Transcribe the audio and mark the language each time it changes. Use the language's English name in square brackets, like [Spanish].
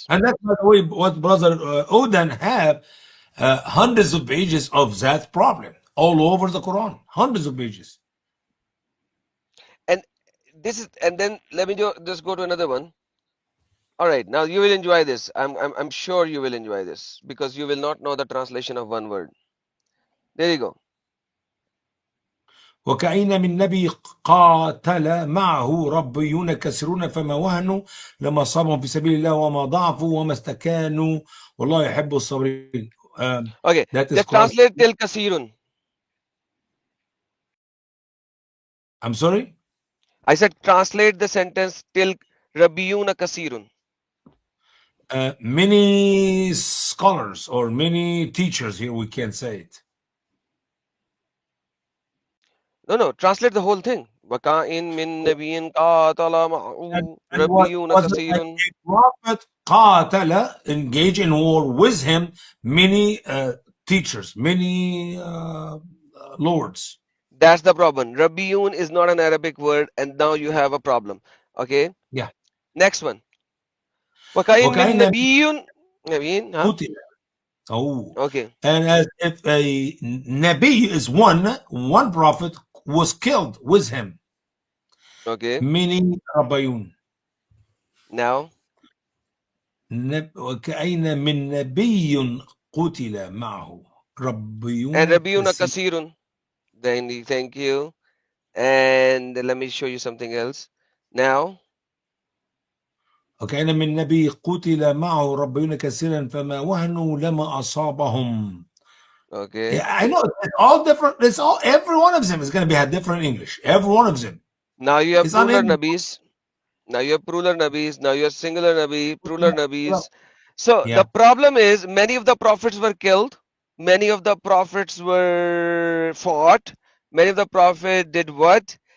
[English] And that's by the way what Brother Odan have hundreds of pages of that problem all over the Quran. Hundreds of pages. And this is, and then let me just go to another one. All right, now you will enjoy this. I'm sure you will enjoy this because you will not know the translation of one word. There you go. [Arabic] وكأين من نبي قاتل معه ربيون كثيرون فما وهنوا لما صابهم في سبيل الله وما ضعفوا وما استكانوا والله يحب الصابرين. [English] Okay, just translate till kasirun. I'm sorry? I said translate the sentence till Rabiyuna kasirun. Many scholars or many teachers here, we can say it. No, translate the whole thing. [Arabic] وَكَائِن مِّن نَبِيٍّ قَاتَلَ مَعَهُ رَبِّيُّونَ كَثِيرٌ. [English] Prophet قاتل, engage in war with him, many teachers, many lords. That's the problem. Rabbiyun is not an Arabic word, and now you have a problem. Okay? Yeah. Next one. [Arabic] وَكَائِن مِّن نَبِيٍّ huh? [English] Oh. Okay. And as if a Nabi is one prophet was killed with him. Okay. Many Rabbayun. Now. [Arabic] وكأين من نبي قتل معه ربيون [English] And Rabbiyuna kasirun. Then thank you. And let me show you something else. Now. [Arabic] وكأين من نبي قتل معه ربيون كثيرا فما وهنوا لما أصابهم. [English] Okay. Yeah, I know it's all different. It's all, every one of them is going to be a different English. Every one of them. Now you have plural nabis. Now you have plural nabis. Now you have singular nabi, plural nabis. So the problem is many of the prophets were killed. Many of the prophets were fought. Many of the prophets did what?